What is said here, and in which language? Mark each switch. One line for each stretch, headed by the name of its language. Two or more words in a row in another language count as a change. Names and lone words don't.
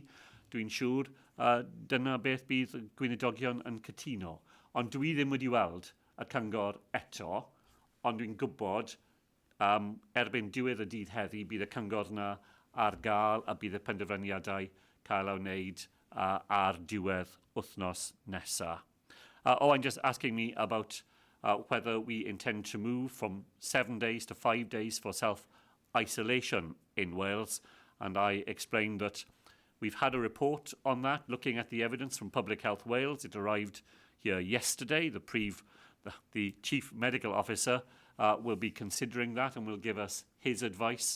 Welsh: Dwi'n siŵr dyna beth bydd y gweinidogion yn cytuno. Ond dwi ddim wedi weld y cyngor eto, ond dwi'n gwybod erbyn diwedd y dydd heddi bydd y cyngor na ar gael a bydd y penderfyniadau cael ei wneud ar diwedd wythnos nesaf.
English: I'm just asking me about whether we intend to move from 7 days to 5 days for self-isolation in Wales. And I explained that we've had a report on that, looking at the evidence from Public Health Wales. It arrived here yesterday. The Chief Medical Officer will be considering that and will give us his advice.